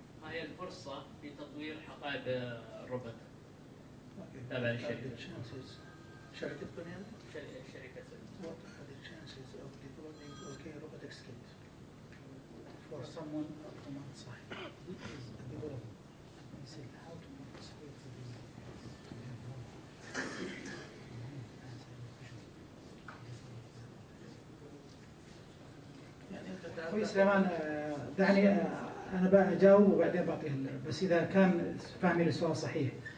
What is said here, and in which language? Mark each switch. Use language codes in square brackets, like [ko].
[ar] ما هي الفرصة في تطوير حقائب الروبوت تابع للشركة؟ شركة بنيان؟ شركة [en] What are the chances of developing robotic skills for someone from outside who is a developer? He said how to participate [ar] أخوي سليمان دعني أنا بجاوب وبعدين بعطيه بس إذا كان فهمي للسؤال صحيح.